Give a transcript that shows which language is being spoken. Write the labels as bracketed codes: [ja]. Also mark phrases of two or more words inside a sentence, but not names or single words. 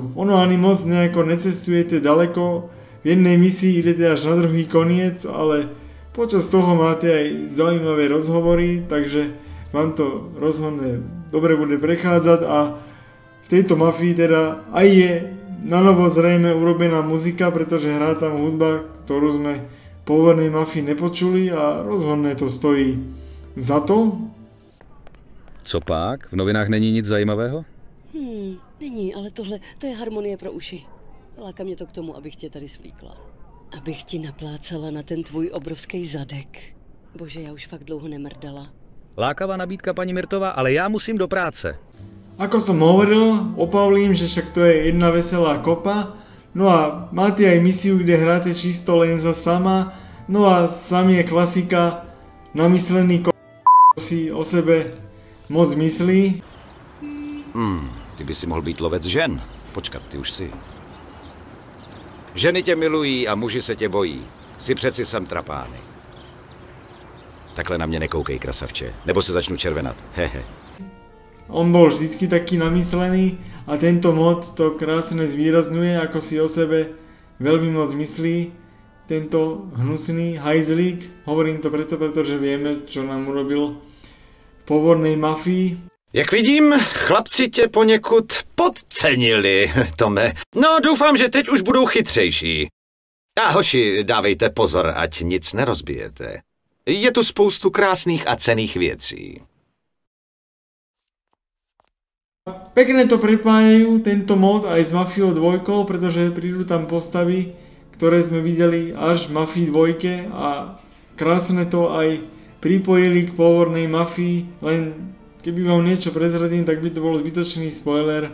[sk] Ono ani moc nejako necestujete ďaleko, v jednej misii idete až na druhý koniec, ale počas toho máte aj zaujímavé rozhovory, takže vám to rozhodne dobre bude prechádzať a v tejto mafii teda aj je na novo zrejme urobená muzika, pretože hrá tam hudba, ktorú sme v pôvodnej mafii nepočuli a rozhodne to stojí za to. [cs] Co pak? V novinách není nic zajímavého? Není, ale tohle, to je harmonie pro uši. Láká mě to k tomu, abych tě tady svlíkla. Abych ti naplácala na ten tvůj obrovský zadek. Bože, já už fakt dlouho nemrdala. Lákavá nabídka, paní Mirtová, ale já musím do práce. [sk] Ako som hovoril o Pavlím, že však to je jedna veselá kopa, no a máte aj misiu, kde hráte čisto len za sama, no a sam je klasika, namyslený si o sebe moc myslí. [cs] Ty by si mohl být lovec žen. Počkat, ty už si. Ženy tě milují a muži se tě bojí. Si přeci jsem trapány. Takhle na mě nekoukej, krasavče, nebo se začnu červenat. Hehe. [sk] On bol vždycky taký namyslený a tento mod to krásne zvýrazňuje, ako si o sebe veľmi moc myslí. Tento hnusný hajzlík, hovorím to preto, pretože vieme, čo nám urobil v povornej mafii. [cs] Jak vidím, chlapci tě poněkud podcenili, Tome. No, doufám, že teď už budou chytřejší. A hoši, dávejte pozor, ať nic nerozbijete. Je tu spoustu krásných a cenných věcí. [sk] Pekne to prepájajú, tento mod aj s Mafiou 2, pretože prídu tam postavy, ktoré sme videli až v Mafii 2 a krásne to aj pripojili k pôvodnej Mafii, len keby vám niečo prezradím, tak by to bol zbytočný spoiler.